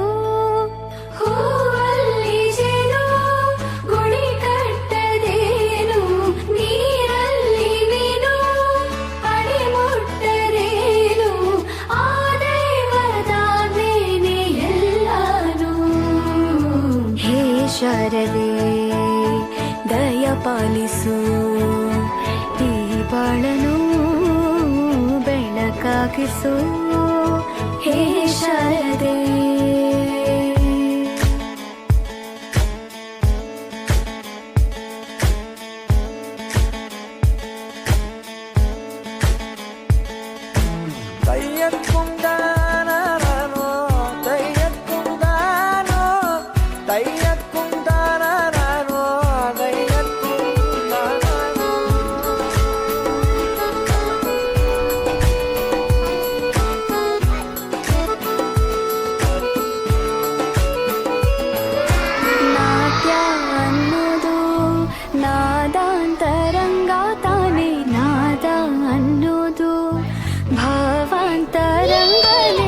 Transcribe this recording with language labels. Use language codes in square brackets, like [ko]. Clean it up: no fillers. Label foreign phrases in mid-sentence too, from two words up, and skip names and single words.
[kn] ಹೂವಲ್ಲಿ ಜೇನು ಗುಳಿ ಕಟ್ಟದೇನು, ನೀರಲ್ಲಿ ಮೀನು ಅಡಿ ಮುಟ್ಟರೇನು, ಆ ದೈವದಾಜ್ಞೆನೇ ಎಲ್ಲಾನು. ಹೇ ಶಾರದೆ ದಯ ಪಾಲಿಸು, ಈ ಬಾಳನು ಬೆಳಕಾಗಿಸು. ಹೇ ಶಾರದೆ [ta] தையக்கும் தானோ தையக்கும் தானோ தையக்கும் தானோ தையக்கும் தானோ. [kn] ನಾಟ್ಯ ಅನ್ನೋದು ನಾದಾಂತರಂಗ ತಾನೇ, ನಾದ ಅನ್ನೋದು ಭಾವಾಂತರಂಗನೇ.